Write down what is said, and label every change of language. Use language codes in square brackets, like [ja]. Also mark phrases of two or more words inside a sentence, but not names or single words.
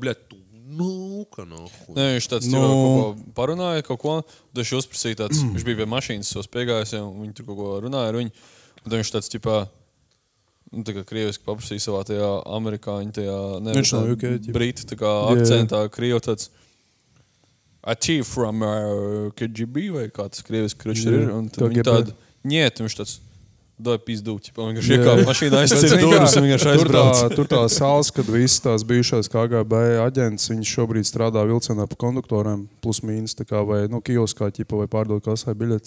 [lv] Nē, viņš tāds kaut ko parunāja, kaut ko. Tad viņš uzprasīja tāds, viņš bija pie mašīnas savas piegājās, un viņi tur kaut ko runāja ar viņu. Un tad viņš tāds, tā kā krieviski paprasīja savā tajā amerikāņu, viņš no UK, brītu akcentā, krievu tāds [en] a chief from KGB [lv] vai kā tas krieviski krušs ir. Un tad viņi tādu, viņš tāds, [ru] дай пизду, [lv] vienkārši iekāpa mašīnā, aizcīja durvis un vienkārši aizbrauc. Tur tā sāls, kad visas tās bijušās KGB aģents, viņš šobrīd strādā vilcienā pa konduktoriem, plus mīnus, vai kioskā vai pārdod kasai biļetes.